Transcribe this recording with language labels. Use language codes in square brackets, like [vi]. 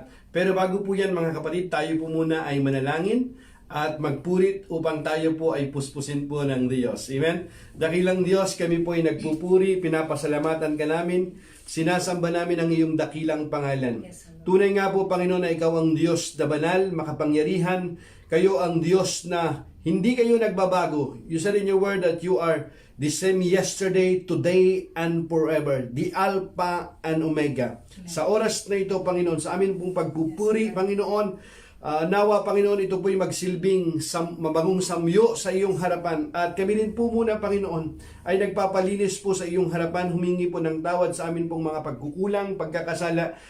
[tl] Pero bago po yan mga kapatid, tayo po muna ay manalangin at magpurit upang tayo po ay puspusin po ng Diyos. Amen? Dakilang Diyos, kami po ay nagpupuri, pinapasalamatan ka namin, sinasamba namin ang iyong dakilang pangalan. Tunay nga po, Panginoon, na ikaw ang Diyos na banal, makapangyarihan, kayo ang Diyos na hindi kayo nagbabago. [en] You said in your word that you are the same yesterday, today, and forever. The Alpha and Omega. [tl] Sa oras na ito, Panginoon, sa amin pong pagpupuri, Panginoon, nawa, Panginoon, ito po'y magsilbing mabangong samyo sa iyong harapan. At kami din po muna, Panginoon, ay nagpapalinis po sa iyong harapan, humingi po ng tawad sa amin pong mga pagkukulang, pagkakasala.